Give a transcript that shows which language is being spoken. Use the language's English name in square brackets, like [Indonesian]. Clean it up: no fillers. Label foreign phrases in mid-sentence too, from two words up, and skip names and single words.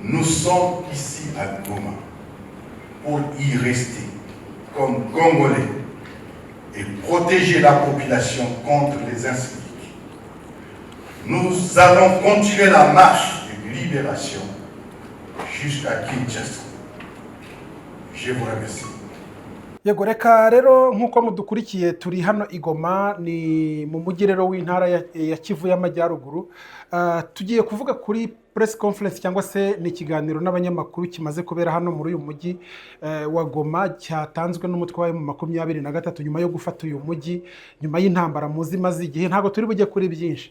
[French] Nous sommes ici à Goma pour y rester comme Congolais et protéger la population contre les inciviques. Nous allons continuer la marche de libération jusqu'à Kinshasa. Je vous remercie. [Kinyarwanda] Yego reka rero nk'uko mudukurikiye turi hano i Goma ni mu mujyi rero w'intara ya Kivu y'Amajyaruguru. Tugiye kuvuga kuri [English] press conference [Kinyarwanda] cyangwa se ni ikiganiro n'abanyamakuru kimaze kubera hano muri uyu mujyi wa Goma cyatanzwe n'umutwe wa M23 nyuma yo gufata uyu mujyi nyuma y'intambara muzi maze igihe ntago turi bujye kuri byinshi.